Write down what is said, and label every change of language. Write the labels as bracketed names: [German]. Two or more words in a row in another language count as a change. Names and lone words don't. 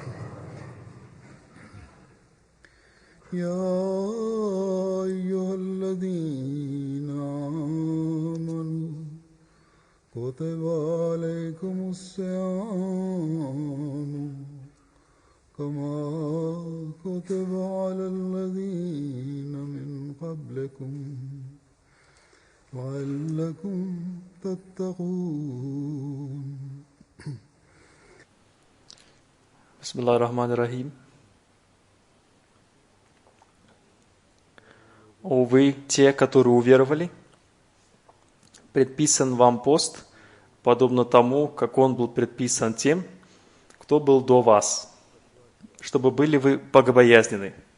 [Arabic] يا أيها الذين آمنوا كتب عليكم الصيام كما كتب على الذين من قبلكم لعلكم تتقون. بسم الله الرحمن الرحيم. [Russian] О вы, те, которые уверовали, предписан вам пост, подобно тому, как он был предписан тем, кто был до вас, чтобы были вы богобоязнены.